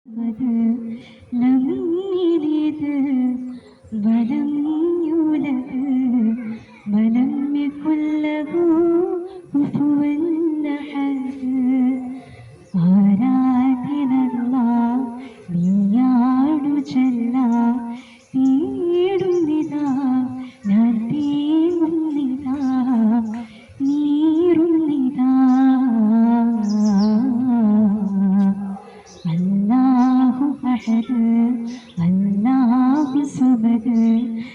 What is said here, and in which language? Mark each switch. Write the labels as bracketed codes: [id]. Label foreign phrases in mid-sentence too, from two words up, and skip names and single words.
[ar] لم يلد ولم يولد ولم يكن له كفوا أحد [ml] ആരാധനല്ല നീയാടു ചെല്ല തേടുന്നിതാ ഞാൻ തേങ്ങുന്നിതാ നീറുന്നിതാ [ar] الله أحد الله صمد